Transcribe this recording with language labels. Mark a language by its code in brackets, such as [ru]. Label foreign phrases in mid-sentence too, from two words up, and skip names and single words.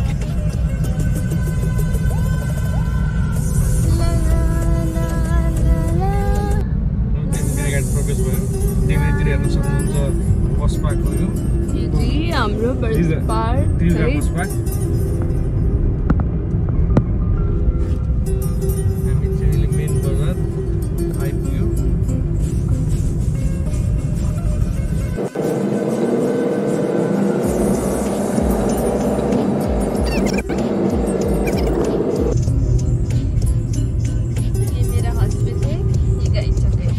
[ne] गाईघाट प्रवेश भयो। देवीतिर हेर्न सक्नुहुन्छ [en] bus park [ne] हो। यो चाहिँ हाम्रो [en] bus park [ne] हामी चाहिँ मेन बजार आइपुग्यौँ। [hi] ये मेरा हस्बैंड है, ये गाई चौक है।